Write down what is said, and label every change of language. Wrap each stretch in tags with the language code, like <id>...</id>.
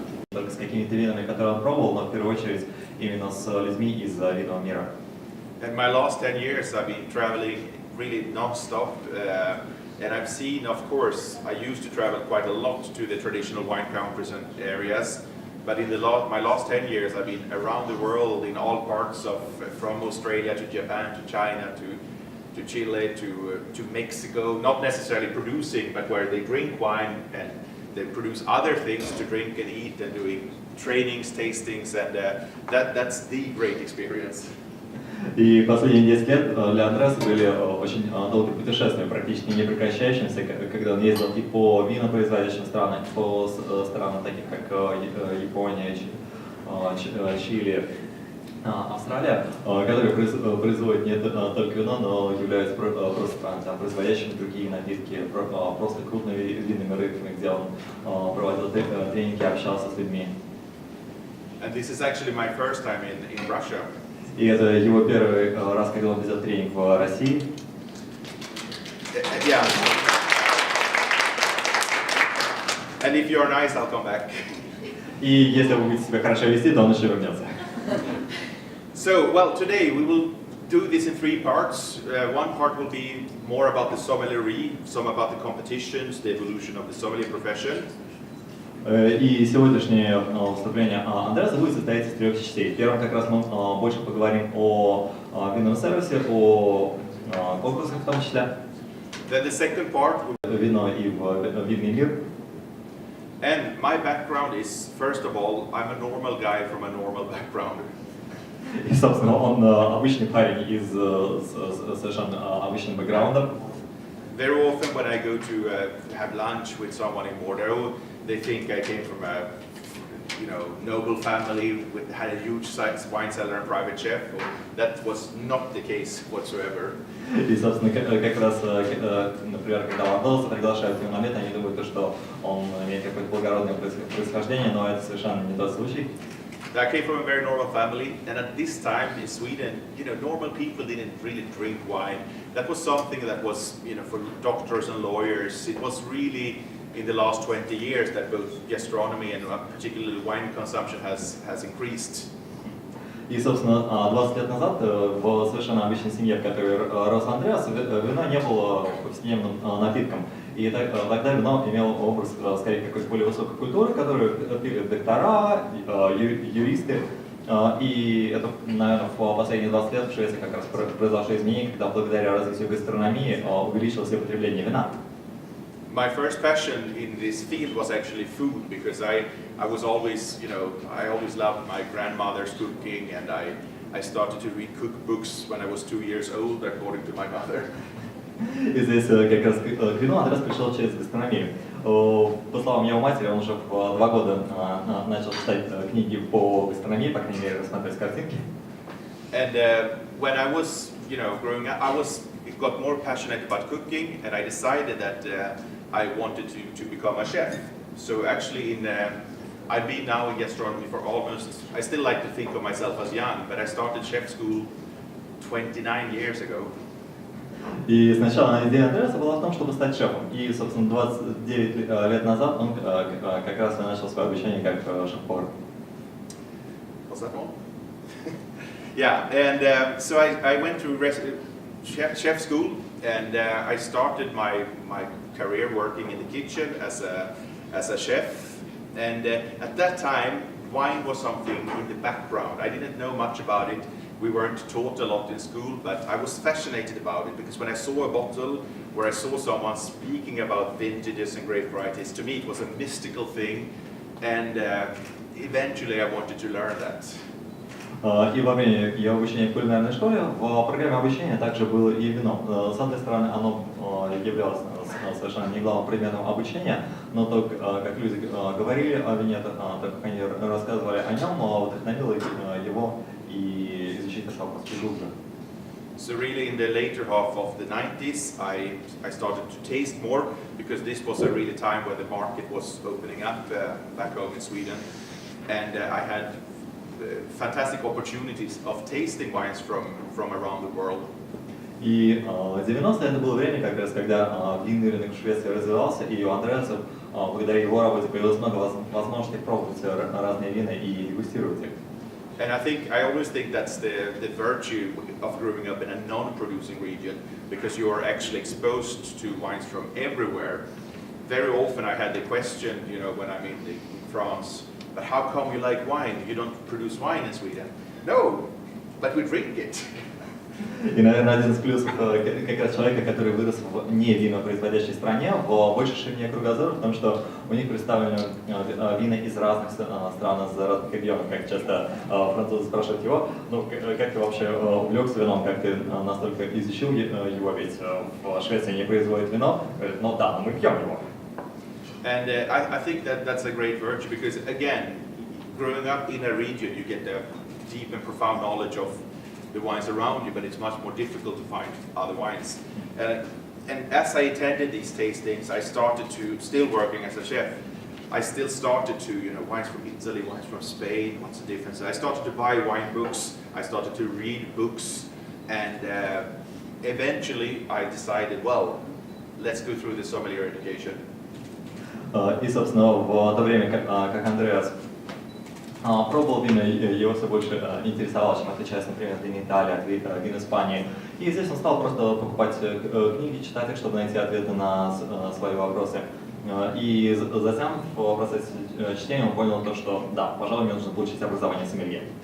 <ru>только с какими-то винами, которые он пробовал, но в первую очередь именно с людьми из винного мира.</ru> <en>In my last 10 years, I've been traveling really non-stop. And I've seen, of course, I used to travel quite a lot to the traditional wine countries and areas, but in my last 10 years I've been around the world in all parts of, from Australia to Japan to China to Chile to Mexico, not necessarily producing, but where they drink wine and they produce other things to drink and eat and doing trainings, tastings, and that's the great experience.</en> <ru>И последние 10 лет для Андреаса были очень долгие путешествия, практически не прекращающимся, когда он ездил и по винопроизводящим странам, и по странам таких как Япония, Чили, Австралия, которые производят не только вино, но являются просто странами, производящими другие напитки, просто крупными винными рынками, где он проводил тренинги, общался с людьми.</ru> <en>And this is actually my first time in Russia.</en> <ru>И это его первый раз, когда он ведет тренинг в России.</ru> <en>Yeah. And if you're nice, I'll come back.</en> <ru>И если вы будете себя хорошо вести, то он еще вернется.</ru> <en>So, well, today we will do this in 3 parts. One part will be more about the sommelier, some about the competitions, the evolution of the sommelier profession.</en> <ru>И сегодняшнее выступление Андреаса будет состоять из 3 частей. В первом как раз мы больше поговорим о винном сервисе, о конкурсах в том числе.</ru> <en>Then the second part will...</en> <ru>Вино и винный мир.</ru> <en>And my background is, first of all, I'm a normal guy from a normal background.</en> <ru>И, собственно, он обычный парень из совершенно обычным бэкграундом.</ru> <en>Very often when I go to have lunch with someone in Bordeaux, they think I came from a, noble family had a huge wine cellar and private chef. That was not the case whatsoever.</en> <ru>И, собственно, как раз, например, когда ландосы приглашают в момент, они думают, что он имеет какое-то благородное происхождение, но это совершенно не тот случай.</ru> <en>I came from a very normal family, and at this time in Sweden, normal people didn't really drink wine. That was something that was, for doctors and lawyers. It was really in the last 20 years that both gastronomy and particularly wine consumption has increased.</en> <ru>И, собственно, 20 лет назад в совершенно обычной семье, в которой рос Андреас, вино не было повседневным напитком. И тогда вино имело образ, скорее, какой-то более высокой культуры, которую пили доктора, юристы. И это, наверное, в последние 20 лет в Швеции как раз произошло изменение, когда благодаря развитию гастрономии увеличилось потребление вина.</ru> <en>My first passion in this field was actually food, because I was always, I always loved my grandmother's cooking, and I I started to read cookbooks when I was 2 years old, according to my mother.</en> <ru>И здесь как раз к вину Андрес пришел через гастрономию. По словам его матери, он уже в 2 года начал читать книги по гастрономии, по крайней мере, рассматривать картинки.</ru> <en>And when I was, growing up, got more passionate about cooking, and I decided that I wanted to become a chef. So actually, I've been now in gastronomy for I still like to think of myself as young, but I started chef school 29 years ago.</en> <ru>И сначала идея Андреаса была в том, чтобы стать шефом. И, собственно, 29 лет назад он как раз и начал свое обучение как шеф-повар.</ru> <en>Was that all? Yeah, and so I went through chef school, and I started my career working in the kitchen as a chef. And at that time, wine was something in the background. I didn't know much about it. We weren't taught a lot in school, but I was fascinated about it because when I saw a bottle where I saw someone speaking about vintages and grape varieties, to me it was a mystical thing, and eventually I wanted to learn that.</en> <ru>И во время ее обучения в кулинарной школе в программе обучения также было и вино. С одной стороны, оно являлось совершенно не главным предметом обучения, но то, как люди говорили о вине, то, как они рассказывали о нем, вдохновило его и изучить этот вопрос глубже.</ru> <en>So really in the later half of the 90s, I started to taste more because this was a really time where the market was opening up back home in Sweden, and I had fantastic opportunities of tasting wines from around the world.</en> <ru>И 90-е это было время, как раз, когда винный рынок в Швеции развивался, и у Андреаса, благодаря его работе, появилось много возможностей пробовать разные вина и дегустировать их.</ru> <en>And I always think that's the virtue of growing up in a non-producing region, because you are actually exposed to wines from everywhere. Very often I had the question, when I'm in France, but how come you like wine? You don't produce wine in Sweden. No, but we drink it.</en> <ru>И, наверное, один из плюсов как раз человека, который вырос в не винопроизводящей стране, в большей ширине кругозора, в том, что у них представлены вина из разных стран, из разных регионов. Как часто французы спрашивают его, как ты вообще увлекся вином, как ты настолько изучил его, ведь в Швеции не производят вино. Говорит, да, но мы пьем его.</ru> <en>And I think that's a great virtue because, again, growing up in a region, you get a deep and profound knowledge of the wines around you, but it's much more difficult to find other wines. And as I attended these tastings, I started to, still working as a chef, I still started to, wines from Italy, wines from Spain, what's the difference? I started to buy wine books, I started to read books, and eventually I decided, well, let's go through the sommelier education.</en> <ru>И, собственно, в то время, как Андреас пробовал вина, его все больше интересовало, чем отличается, например, вин Италии от вин Испании. И здесь он стал просто покупать книги, читать их, чтобы найти ответы на свои вопросы. И затем в процессе чтения он понял то, что да, пожалуй, мне нужно получить образование сомелье.</ru>